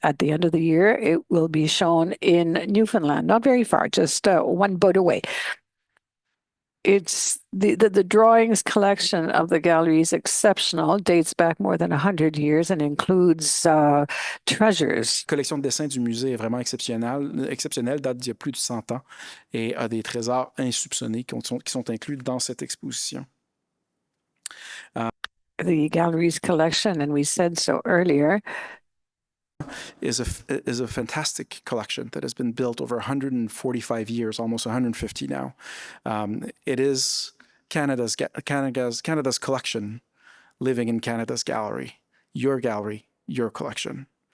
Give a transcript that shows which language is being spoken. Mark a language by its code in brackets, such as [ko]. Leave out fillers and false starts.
[en] At the end of the year, it will be shown in Newfoundland, not very far, just one boat away. It's the drawings collection of the gallery is exceptional, dates back more than 100 years and includes treasures. [fr] La collection de dessins du musée est vraiment exceptionnelle, date d'il y a plus de 100 ans et a des trésors insoupçonnés qui sont inclus dans cette exposition. [en] The gallery's collection, and we said so earlier, is a fantastic collection that has been built over 145 years, almost 150 now. It is Canada's collection living in Canada's gallery, your collection.